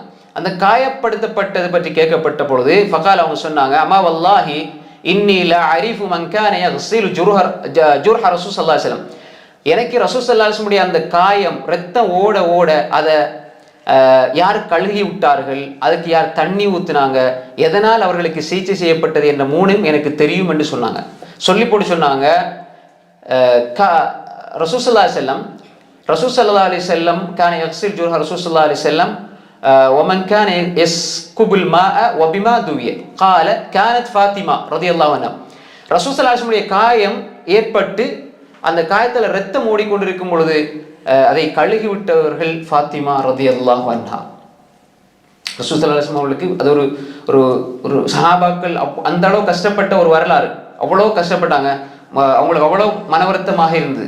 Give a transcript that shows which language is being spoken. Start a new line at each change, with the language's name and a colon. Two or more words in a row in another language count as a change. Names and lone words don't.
Tamil: அந்த காயப்படுத்தப்பட்டது பற்றி கேட்கப்பட்ட பொழுது ஃபகால், அவங்க சொன்னாங்க,
Arabic: أما والله إني لا أعرف من كان يغسل جرح رسول صلى الله عليه وسلم,
Tamil: எனக்கு ரசூல்
Arabic: صلى الله عليه وسلم
Tamil: அந்த காயம் ரத்தம் ஓட ஓட அதை யார் கழுகி விட்டார்கள், அதுக்கு யார் தண்ணி ஊத்துனாங்க, எதனால் அவர்களுக்கு சிகிச்சை செய்யப்பட்டது என்ற மூணும் எனக்கு தெரியும் என்று சொன்னாங்க. சொல்லி போட்டு சொன்னாங்க,
Arabic: رسول صلى الله عليه وسلم كان يغسل جرح رسول صلى الله عليه وسلم ومن كان يسكب الماء وبما دوي قال كانت فاطمه رضي الله عنها,
Tamil: ரசூல்
Arabic: صلى الله عليه وسلم
Tamil: காயம் ஏற்பட்டு அந்த காயத்துல ரத்தம் ஓடிக்கொண்டிருக்கும் பொழுது அதை கழுகி விட்டவர்கள் ஃபாத்திமா
Arabic: رضي الله عنها.
Tamil: ரசூல்
Arabic: صلى الله عليه وسلم
Tamil: அவர்களுக்கு அது ஒரு ஒரு ஒரு சஹாபாக்கள் அந்த அளவு கஷ்டப்பட்ட ஒரு வரலாறு, அவ்வளோ கஷ்டப்பட்டாங்க, அவங்களுக்கு அவ்வளோ மனவருத்தமாக இருந்தது.